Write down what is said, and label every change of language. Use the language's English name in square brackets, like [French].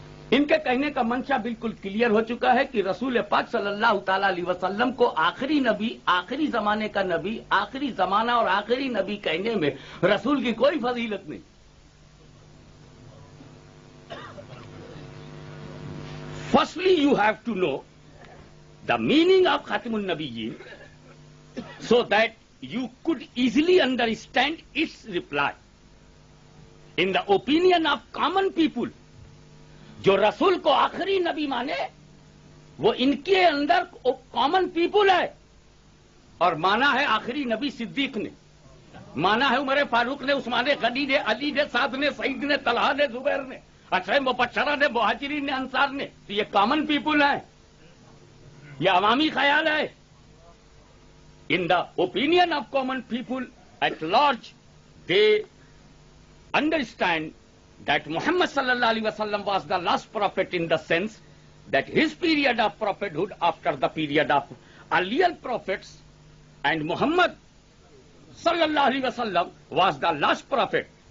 [Urdu] ان کے کہنے کا منشا بالکل کلیئر ہو چکا ہے کہ رسول پاک صلی اللہ تعالی علیہ وسلم کو آخری نبی, آخری زمانے کا نبی, آخری زمانہ اور آخری نبی کہنے میں رسول کی کوئی فضیلت نہیں. [English] Firstly, you have to know the meaning of Khatim al-Nabiyyin so that you could easily understand its reply. In the opinion of common people, [Urdu] جو رسول کو آخری نبی مانے وہ ان کے اندر کامن پیپل ہے, اور مانا ہے آخری نبی صدیق نے, مانا ہے عمر فاروق نے, عثمان غنی نے, علی نے, سعد نے, سعید نے, طلحہ نے, زبیر نے, عشرہ مبشرہ نے, مہاجرین نے, انصار نے. تو یہ کامن پیپل ہیں, یہ عوامی خیال ہے. [English] In the opinion of common people at large they understand that Muhammad sallallahu alaihi wasallam was the last prophet in the sense that his period of prophethood after the period of earlier prophets, and Muhammad sallallahu alaihi wasallam was the last prophet.